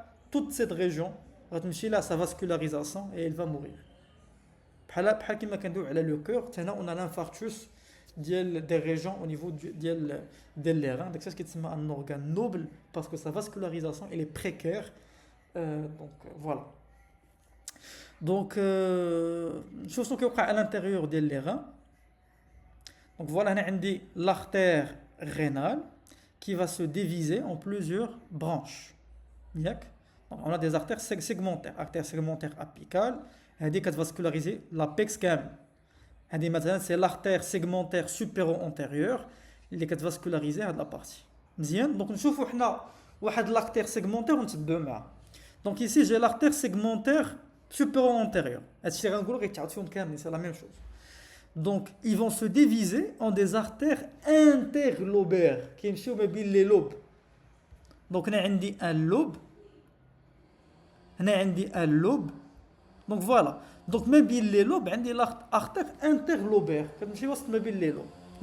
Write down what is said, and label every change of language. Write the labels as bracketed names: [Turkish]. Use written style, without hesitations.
[French] Toute cette région [Arabic] غتمشي لها [French] sa vascularisation et elle va mourir. [Arabic] بحال كيما كندويو على لو كور، حتى هنا [French] on a l'infarctus [Arabic] ديال [French] des régions au niveau [Arabic] ديال [French] les reins. Donc ça [Arabic] كيتسمى [French] un organe noble parce que sa vascularisation elle est précaire. Donc voilà. Donc [Arabic] شوف شنو كيوقع [French] à l'intérieur [Arabic] ديال [French] les reins. Donc voilà, [Arabic] هنا عندي [French] l'artère rénale qui va se diviser en plusieurs branches. Donc on a des artères segmentaires, artère segmentaire apicale, [Arabic] هذه كتفاسكولاريزي [French] l'apex [Arabic] كامل. هذه مثلا [French] c'est l'artère segmentaire supéro-antérieure [Arabic] اللي كتفاسكولاريزي هاد لا بارتي. مزيان. دونك نشوفوا حنا واحد [French] l'artère segmentaire [Arabic] ونتبعوا معاه. [French] Donc ici j'ai l'artère segmentaire supéro-antérieure. [Arabic] هادشي اللي غنقولوا غيتعاود فيهم كاملين، [French] c'est la même chose. Donc ils vont se diviser en des artères interlobaires qui [Arabic] يمشيو ما بين [French] les lobes. Donc [Arabic] هنا عندي [French] un lobe، هنا عندي un lobe. Donc voilà. Donc [Arabic] ما بين [French] les lobes [Arabic] عندي [French] l'artère interlobaire [Arabic] كتمشي وسط ما بين [French] les lobes.